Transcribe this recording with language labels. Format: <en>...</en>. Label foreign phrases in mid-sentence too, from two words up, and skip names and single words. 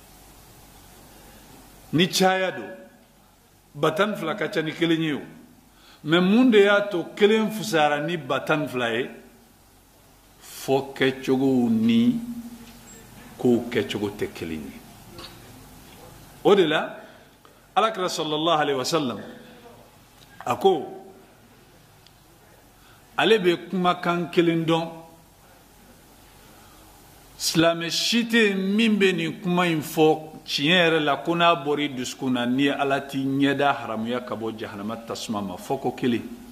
<bm>ni caya don 12 ka ca ni kelen ye o mais mun de y'a to kelen fusara ni batan fila ye fo kɛcogow ni kow kɛcogo tɛ kelen ye o de la alakira</bm> <ar>صلى الله عليه وسلم</ar> <bm>a ko ale bɛ kumakan kelen dɔn silamɛ si tɛ min bɛ nin kuma in fɔ tiɲɛ yɛrɛ la ko n'a bɔra i dusukun na ni ala t'i ɲɛda haramuya ka bɔ jahanama tasuma ma fɔ ko kelen</bm>